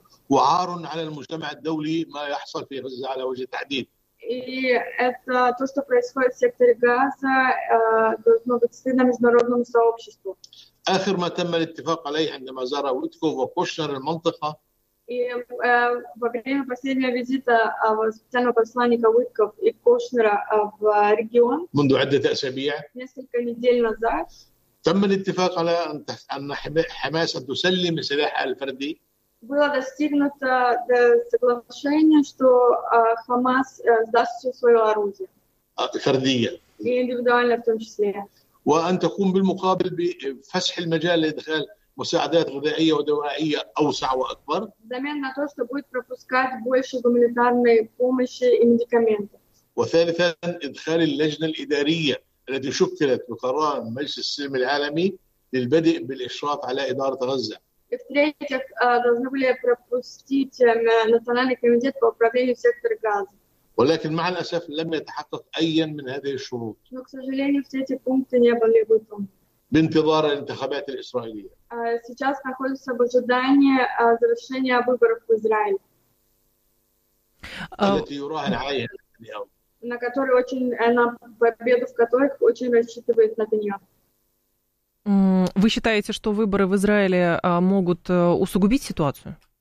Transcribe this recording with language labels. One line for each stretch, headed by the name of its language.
Arabic: وعار على المجتمع الدولي ما يحصل في غزة على وجه التحديد.
Russian: Это то, что происходит в секторе Газа, должно быть стыдно международному сообществу.
Arabic: آخر ما تم الاتفاق عليه عندما زار ويتكوف وكوشنر المنطقة.
Russian: И во время последнего визита специального посланника Уитков и Кошнера в регион несколько недель назад
Arabic: تم الاتفاق على أن حماس تسلم سلاح الفردي.
Russian: Было достигнуто соглашение, что Хамас сдаст все свое оружие.
Arabic: فردية.
Russian: И индивидуально в том числе.
Arabic: وأن تقوم بالمقابل بفسح المجال لإدخال مساعدات غذائية ودوائية أوسع وأكبر. زمان
Russian: на то, что будет пропускать больше гуманитарной помощи и медикаментов.
Arabic: وثالثا إدخال اللجنة الإدارية التي شكلت بقرار مجلس السلم العالمي للبدء بالإشراف على إدارة غزة.
Russian: И в-третьих, должны были пропустить национальный комитет по управлению сектором Газа.
Arabic: ولكن مع الأسف لم يتحقق أي من هذه الشروط.
Russian: Но, к сожалению, все эти пункты не были выполнены.
Arabic: بانتظار الانتخابات الإسرائيلية.
Russian: Сейчас находится в ожидании завершения выборов в Израиле.
Arabic: التي يراهن عليها نتنياهو.
Russian: На которой очень на победу в которых очень рассчитывает Нетаньяху. Вы считаете, что выборы в Израиле могут усугубить ситуацию?